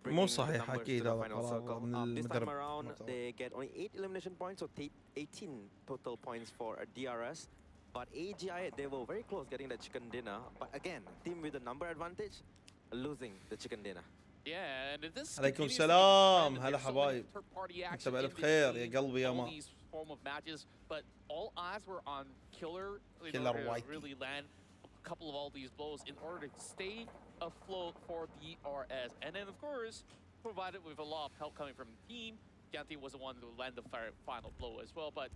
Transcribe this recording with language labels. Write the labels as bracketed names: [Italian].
[Arabic] مو صحيح أكيد هذا [English] this time around they get only 8 elimination points, so 18 total points for a DRS. But AGI, they were very close getting the chicken dinner. But again, team with the number advantage, losing the chicken dinner. Yeah, and this [Arabic] عليكم السلام هلا حبايب. انت بألف خير يا قلبي يا ما. [English] Form of matches, but all eyes were on Killer White. really land a couple of all these blows in order to stay afloat for DRS. And then, of course, provided with a lot of help coming from the team, Ganti was the one to land the final blow as well.